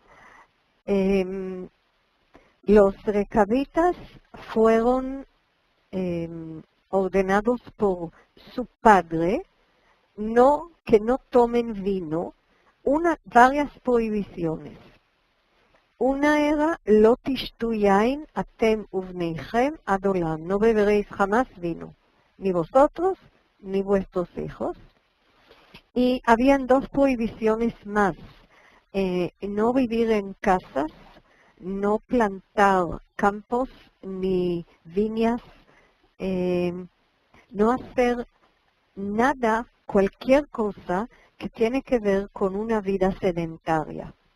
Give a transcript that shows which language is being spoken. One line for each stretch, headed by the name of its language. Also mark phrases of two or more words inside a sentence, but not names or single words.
Spanish: Los recabitas fueron ordenados por su padre que no tomen vino, varias prohibiciones. Una era,
Hebrew: לא תשתו יין אתם ובניכם עד עולם,
Spanish: no beberéis jamás vino, ni vosotros ni vuestros hijos. Y habían 2 prohibiciones más, no vivir en casas, no plantar campos ni viñas, no hacer nada, cualquier cosa que tiene que ver con una vida sedentaria.